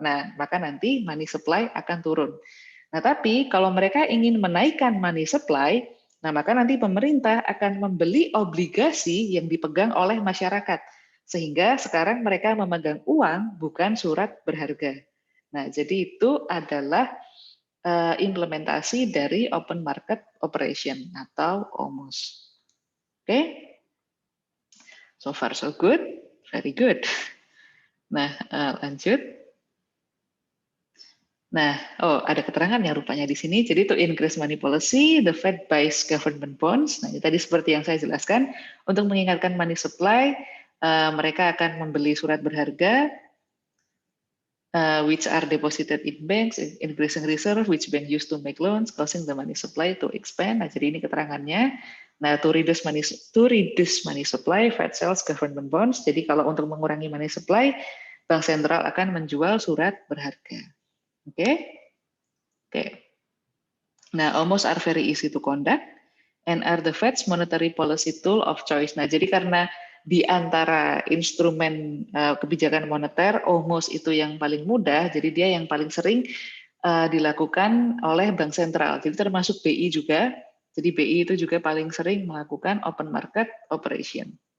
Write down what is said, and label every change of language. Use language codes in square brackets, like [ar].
[id] Nah, maka nanti money supply akan turun. Nah, tapi kalau mereka ingin menaikkan money supply, nah maka nanti pemerintah akan membeli obligasi yang dipegang oleh masyarakat. Sehingga sekarang mereka memegang uang, bukan surat berharga. Nah, jadi itu adalah implementasi dari open market operation atau OMOS. [en] Oke, so far so good, very good. [id] Nah, lanjut. Nah, ada keterangannya rupanya di sini. Jadi [en] to increase money policy, the Fed buys government bonds. [id] Nah, ini tadi seperti yang saya jelaskan, untuk mengingatkan money supply, mereka akan membeli surat berharga, [en] which are deposited in banks, increasing reserve, which bank used to make loans, causing the money supply to expand. [id] Nah, jadi ini keterangannya. [en] Nah, to reduce money supply, Fed sells government bonds. [id] Jadi kalau untuk mengurangi money supply, bank sentral akan menjual surat berharga. Oke? Oke. [en] Nah, almost are very easy to conduct and are the Fed's monetary policy tool of choice. [id] Nah, jadi karena di antara instrumen kebijakan moneter, almost itu yang paling mudah, jadi dia yang paling sering dilakukan oleh bank sentral. Jadi termasuk BI juga. Jadi BI itu juga paling sering melakukan open market operation.